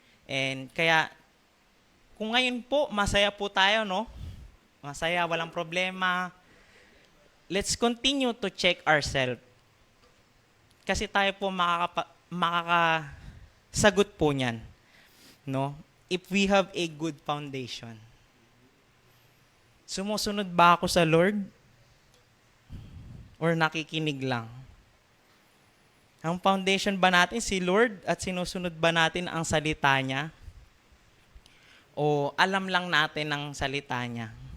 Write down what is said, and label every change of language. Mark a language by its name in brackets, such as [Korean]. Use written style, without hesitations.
[Filipino] And kaya, kung ngayon po, masaya po tayo, no? Masaya, walang problema. [English] Let's continue to check ourselves. [Filipino] Kasi tayo po makakasagot po niyan, no? [English] If we have a good foundation. [Filipino] Sumusunod ba ako sa Lord? Or nakikinig lang? Ang foundation ba natin si Lord at sinusunod ba natin ang salita niya? O alam lang natin ang salita niya?